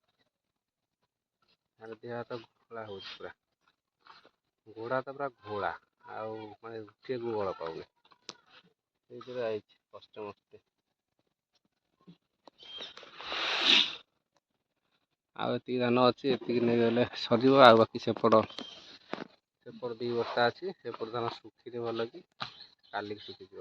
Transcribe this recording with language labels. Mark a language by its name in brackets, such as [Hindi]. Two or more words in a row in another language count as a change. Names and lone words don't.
[Odia] देह हाथ घोड़ा हो पूरा गोड़ा तो पूरा घोड़ा ଆଉ ମାନେ ଉଠିବାକୁ ବଳ ପାଉନି, ସେଇଥିରେ ଆଇଛି କଷ୍ଟେ ମଷ୍ଟେ। ଆଉ ଏତିକି ଧାନ ଅଛି, ଏତିକି ନେଇଗଲେ ସରିବ। ଆଉ ବାକି ସେପଟ 2 ବସ୍ତା ଅଛି, ସେପଟ ଧାନ ଶୁଖିନି ଭଲ କି, କାଲିକି ଶୁଖିଯିବ।